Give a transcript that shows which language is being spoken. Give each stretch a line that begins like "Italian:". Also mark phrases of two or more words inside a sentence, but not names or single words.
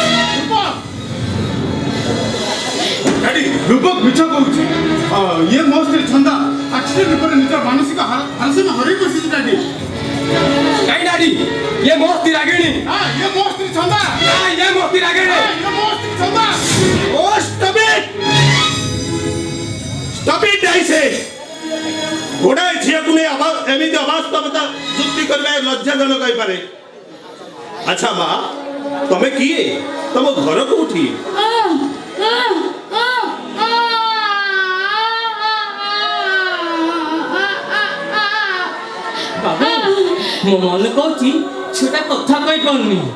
Odia: ଡାଡି ରୂପକ ମିଛ କହୁଛି ଇଏ ମୋ ସ୍ତ୍ରୀ ଛନ୍ଦା ଆକ୍ସିଡେଣ୍ଟ ପରେ ନିଜର ମାନସିକ ଭାରସାମ୍ୟ ହରେଇ ବସିଛି ଡାଡି। କାଇଁ ଡାଡି ଇଏ ମୋ ସ୍ତ୍ରୀ ରାଗିଣୀ। ଇଏ ମୋ ସ୍ତ୍ରୀ ଛନ୍ଦା ଇଏ ମୋ ସ୍ତ୍ରୀ ରାଗିଣୀ। ଇଏ ମୋ ସ୍ତ୍ରୀ ଛନ୍ଦା। ଓ
English: stop it I say
Odia: ଗୋଟାଏ ଝିଅକୁ ନେଇ ଏମିତି ଅବାସ୍ତବତା ଯୁକ୍ତି କରିବା ଲଜ୍ଜାଜନକ ହେଇପାରେ। ଆଚ୍ଛା ମା ତମେ କିଏ ତମ ଘର କୋଉଠି? ବାବୁ ମୋ ମନ କହୁଛି ଝିଅଟା କଥା କହିପାରୁନି।